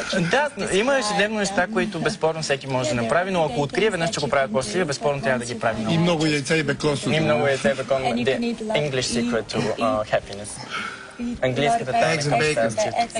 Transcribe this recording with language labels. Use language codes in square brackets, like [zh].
[bg] Да, има ежедневно неща, които безспорно всеки може да направи, но ако открие веднъж, че го правят по-щастливи, безспорно трябва да ги прави много. И много яйца и бекон. И много яйца и бекон. [en] The English secret to happiness. [bg] Английската тайна към щастието.